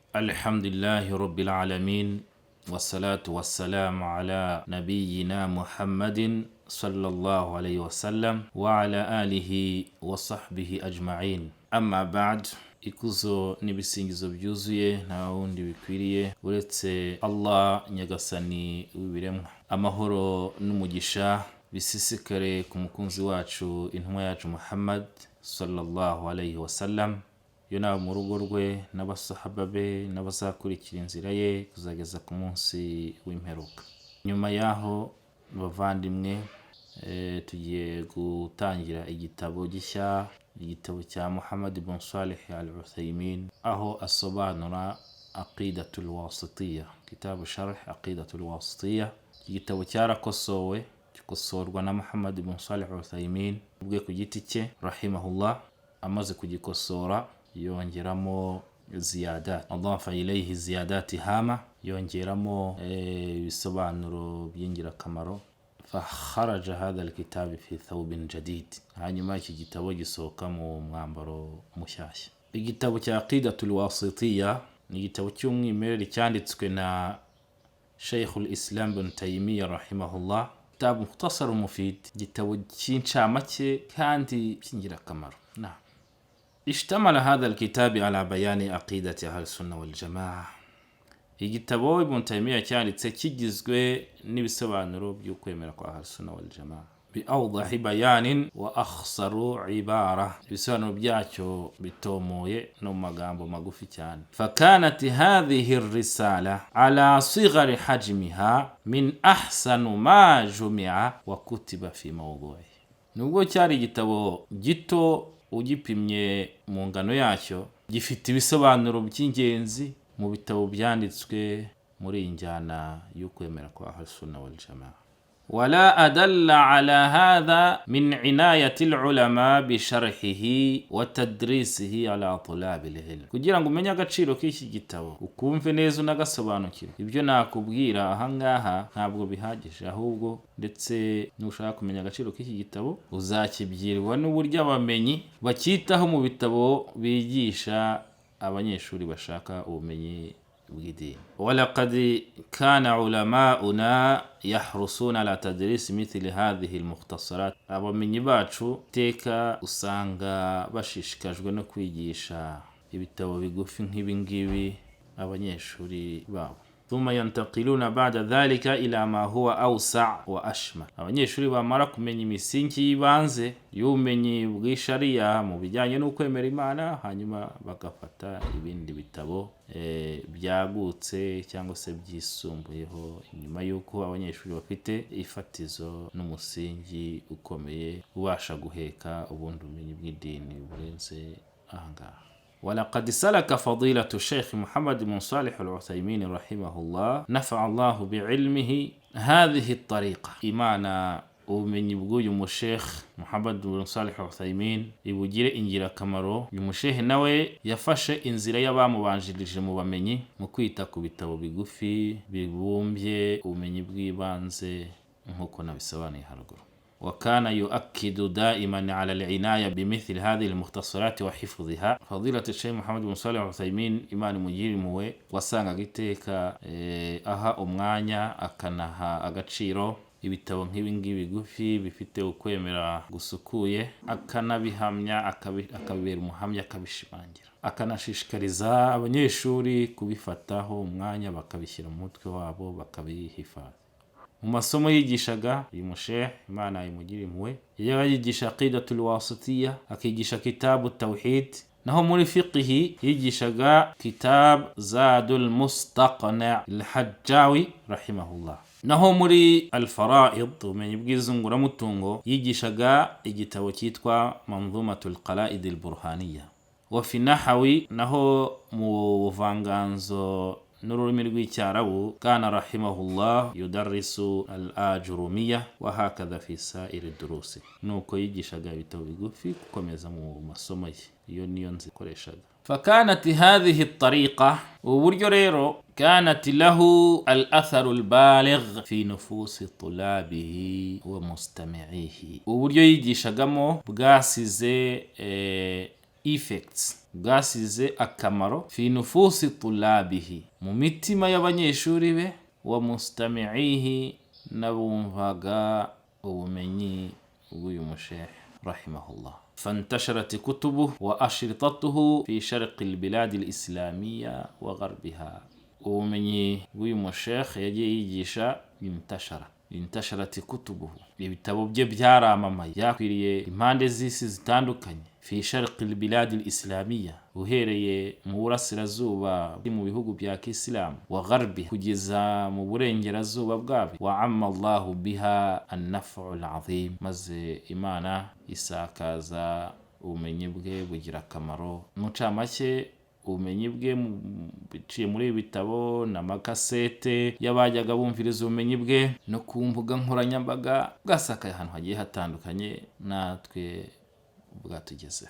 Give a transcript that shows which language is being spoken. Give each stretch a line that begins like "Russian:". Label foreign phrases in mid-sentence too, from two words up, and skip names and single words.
Arabic: الحمد لله رب العالمين والصلاة والسلام على نبينا محمد صلى الله عليه وسلم وعلى آله وصحبه أجمعين. أما بعد,
Kinyarwanda: ikuzo n'ibisingizo byuzuye nta wundi bikwiriye uretse Allah nyagasani w'ibiremwa. Amahoro n'umugisha bisisikare ku mukunzi wacu intumwa yacu Muhammad sallallahu alayhi wasallam, yo nawe mu rugo rwe n'abasahaba be n'abazakurikira inzira ye kuzageza ku munsi w'imperuka. Nyuma yaho bavandimwe, tugiye gutangira igitabo gishya, igitabo cya Muhammad ibn Salih al-Uthaymin, aho asobanura aqidatul wasitiyya, kitabu sharh aqidatul wasitiyya. Igitabo cyarakosowe, gikosorwa na Muhammad ibn Salih al-Uthaymin ubwe ku giti cye rahimahullah. Amaze kugikosora yongeramo ziyadat,
Arabic: أضاف إليه زيادات هامة,
Kinyarwanda: yongeramo ibisobanuro by'ingirakamaro.
Arabic: فخرج هذا الكتاب في ثوب جديد,
Kinyarwanda: hanyuma iki gitabo gisohoka mu mwambaro mushyashya. Igitabo cya aqidatul wasitiyya ni igitabo cy'umwimerere cyanditswe na Sheikh al-Islam ibn Taymiyyah rahimahullah.
Arabic: كتاب مختصر مفيد,
Kinyarwanda: igitabo cy'incamake kandi cy'ingirakamaro.
Arabic: اشتمل هذا الكتاب على بيان عقيدة أهل السنة والجماعة.
Kinyarwanda: igitabo Ibn Taymiyyah cyanditse kigizwe n'ibisobanuro by'ukwemera kwa Ahl Sunna wal Jamaa
Arabic: بأوضح بيان وأخصر عبارة,
Kinyarwanda: ibisobanuro byacyo bitomoye no magambo magufi cyane.
Arabic: فكانت هذه الرسالة على صغر حجمها من أحسن ما جمع وكتب في موضوع.
Kinyarwanda: Nubwo cyari igitabo gito ugipimye mu ngano yacyo, gifite ibisobanuro by'ingenzi mu bitabo byanditswe muri injyana y'ukwemera kwa Ahl Sunna wal Jamaa.
Arabic: ولا أدل على هذا من عناية العلماء بشرحه وتدريسه على طلاب العلم.
Kinyarwanda: Kugira ngo umenye agaciro k'iki gitabo, ukumve neza unagasobanukirwa, ibyo nakubwira ahangaha ntabwo bihagije, ahubwo ndetse nushaka kumenya agaciro k'iki gitabo uzakibyirwa n'uburyo abamenyi bakitaho mu bitabo bigisha abanyeshuri bashaka ubumenyi bw'idini.
Arabic: ولقد كان علماؤنا يحرصون على تدريس مثل هذه المختصرات.
Kinyarwanda: Abamenyi bacu teka usanga bashishikajwe no kwigisha ibitabo bigufi nk'ibi ngibi abanyeshuri babo.
Arabic: ثم ينتقلون بعد ذلك إلى ما هو أوسع وأشمل.
Kinyarwanda: Abanyeshuri bamara kumenya imisingi y'ibanze y'ubumenyi bw'ishariya mu bijyanye n'ukwemera Imana, hanyuma bagafata ibindi bitabo byagutse cyangwa se byisumbuyeho, nyuma y'uko abanyeshuri bafite ifatizo n'umusingi ukomeye ubasha guheka ubundi bumenyi bw'idini burenze ahangaha.
Arabic: ولقد سلك فضيلة الشيخ محمد بن صالح العثيمين رحمه الله نفع الله بعلمه هذه الطريقة.
Kinyarwanda: إيمانا ubumenyi bw'uyu mushekh Muhammad ibn Salih al-Uthaymin ibugire ingirakamaro. Uyu mushekh nawe yafashe inzira y'abamubanjirije mu bamenyi mu kwita ku bitabo bigufi bibumbye ubumenyi bw'ibanze nk'uko nabisobanuye haruguru.
Arabic: وكان يؤكد دائما على العناية بمثل هذه المختصرات وحفظها. فضيلة الشيخ محمد بن صالح العثيمين
Kinyarwanda: Imana imugire impuhwe wasanga giteka aha umwanya akanaha agaciro ibitabo nk'ibi ngibi bigufi bifite ukwemera gusukuye, akanabihamya akabibera umuhamya, akabishimangira, akanashishikariza abanyeshuri kubifataho umwanya bakabishyira mu mutwe wabo bakabihifadha. Mu masomo yigishaga uyu mushekh Imana imugire impuhwe, yigisha aqidatul wasitiyya, akigisha kitabu tawhid, naho muri fiqhi yigishaga kitab zadul mustaqna al-Hajjawi rahimahullah. Naho muri al-fara'id, ubumenyi bw'izunguramutungo, yigishaga igitabo cyitwa manzumatul qala'id al-burhaniyya.
Arabic: وفي النحو,
Kinyarwanda: naho mu buvanganzo n'ururimi rw'icyarabu,
Arabic: كان رحمه الله يدرس الآجرومية وهكذا في سائر الدروس.
Kinyarwanda: Nuko yigishaga ibitabo bigufi gukomeza mu masomo ye, iyo niyo nzikoreshaga.
Arabic: فكانت هذه الطريقة وبرجو ريرو كانت له الأثر البالغ في نفوس طلابه ومستمعيه. وبرجو يجي شغمو بغاسيزي effects,
Kinyarwanda: bwasize akamaro
Arabic: في نفوس طلابه,
Kinyarwanda: mu mitima y'abanyeshuri be,
Arabic: ومستمعيه,
Kinyarwanda: n'abumvaga ubumenyi bw'uyu mushehe rahimahullah.
Arabic: فانتشرت كتبه وأشرطته في شرق البلاد الإسلامية وغربها.
Kinyarwanda: ubumenyi bw'uyu mushekh yagiye yigisha
Arabic: انتشرت كتبه,
Kinyarwanda: ibitabo bye byaramamaye byakwiriye impande z'isi zitandukanye.
Arabic: في شرق البلاد الإسلامية,
Kinyarwanda: uhereye mu burasirazuba mu bihugu bya Kisilamu,
Arabic: وغرب,
Kinyarwanda: kugeza mu burengerazuba bwabyo.
Arabic: وعم الله بها النفع العظيم,
Kinyarwanda: maze Imana isakaza ubumenyi bwe bugira akamaro. Mucamake, ubumenyi bwe biciye muri ibi bitabo n'amakasete y'abajyaga bumviriza ubumenyi bwe no ku mbuga nkoranyambaga, bwasakaye ahantu hagiye hatandukanye, natwe bwatugezeho.